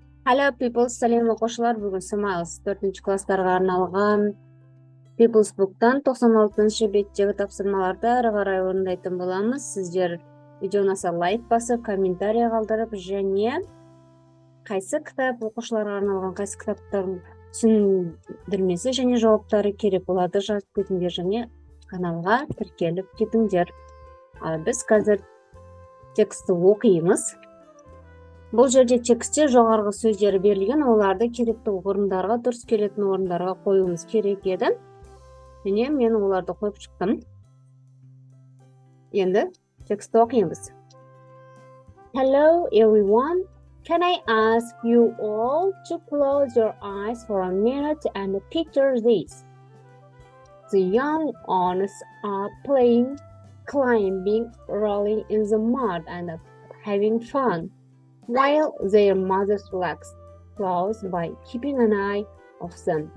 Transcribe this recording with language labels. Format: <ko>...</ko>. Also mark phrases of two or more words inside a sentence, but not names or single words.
<en>Hello people,</en> <kk>сәлем оқушылар. Бүгін Smiles 4-ші класстарға арналған People's Book'тан 96-шы беттегі тапсырмаларды ары қарай орындайтын боламыз. Сіздер видео ұнаса лайк басып, комментарий қалдырып, және қайсы кітап оқушыларға арналған қайсы кітаптардың түсіндірмесі және жауаптары керек болады жазып кетіңдер, және каналға тіркеліп кетіңдер. Ал біз қазір тексті оқимыз. Бұл жерде текстте жоғарғы сөздер берілген, оларды керекті орындарға, дұрыс келетін орындарға қоюымыз керек еді. Және мен оларды қойып шықтым. Енді тексті оқимыз.</kk> <en>Hello everyone. Can I ask you all to close your eyes for a minute and picture this? The young ones are playing, climbing, rolling in the mud and having fun, while their mothers relax close by keeping an eye of them.</en>